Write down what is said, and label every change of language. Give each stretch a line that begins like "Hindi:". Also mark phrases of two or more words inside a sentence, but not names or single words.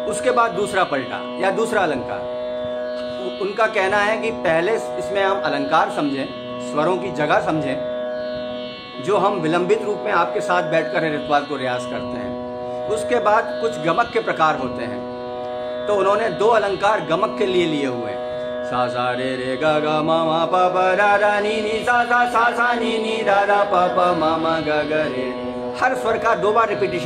Hindi: उसके बाद दूसरा पलटा या दूसरा अलंकार, उनका कहना है कि पहले इसमें हम अलंकार समझें, स्वरों की जगह समझें, जो हम विलंबित रूप में आपके साथ बैठकर ऋतुवाद को रियाज करते हैं। उसके बाद कुछ गमक के प्रकार होते हैं, तो उन्होंने 2 अलंकार गमक के लिए हुए हैं। सा सा रे रे ग ग म म प प ध ध नि नि सा सा सा सा नि नि ध ध प प म म ग ग रे। हर स्वर का 2 बार रिपीटिशन।